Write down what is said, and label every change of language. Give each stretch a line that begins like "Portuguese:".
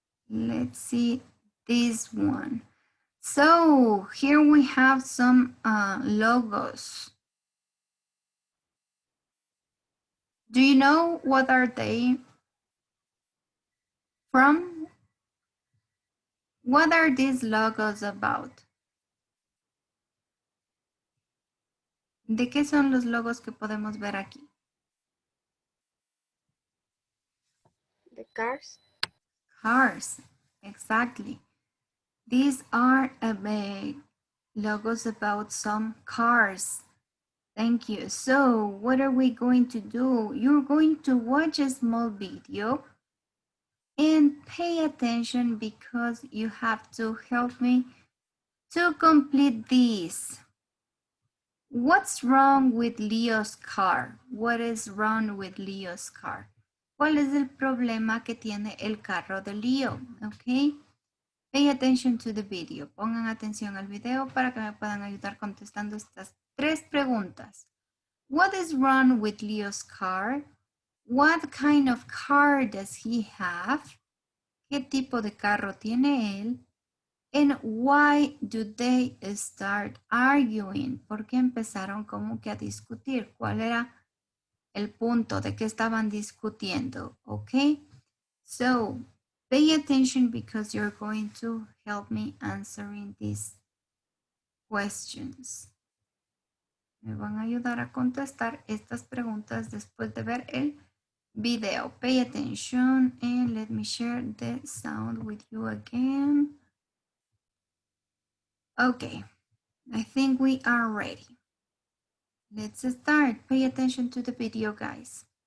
English: Let's see this one. So here we have some logos. Do you know what are they from? What are these logos about?
Spanish: ¿De qué son los logos que podemos ver aquí?
English: The cars. Cars, exactly. These are logos about some cars. Thank you. So what are we going to do? You're going to watch a small video and pay attention because you have to help me to complete this. What's wrong with Leo's car? What is wrong with Leo's car?
Spanish: ¿Cuál es el problema que tiene el carro de Leo? Okay.
English: Pay attention to the video.
Spanish: Pongan atención al video para que me puedan ayudar contestando estas 3 preguntas.
English: What is wrong with Leo's car? What kind of car does he have?
Spanish: ¿Qué tipo de carro tiene él?
English: And why do they start arguing?
Spanish: ¿Por qué empezaron como que a discutir? ¿Cuál era el punto de qué estaban discutiendo?
English: Okay. So, pay attention because you're going to help me answering these questions.
Spanish: Me van a ayudar a contestar estas preguntas después de ver el video.
English: Pay attention and let me share the sound with you again. Okay, I think we are ready. Let's start. Pay attention to the video, guys.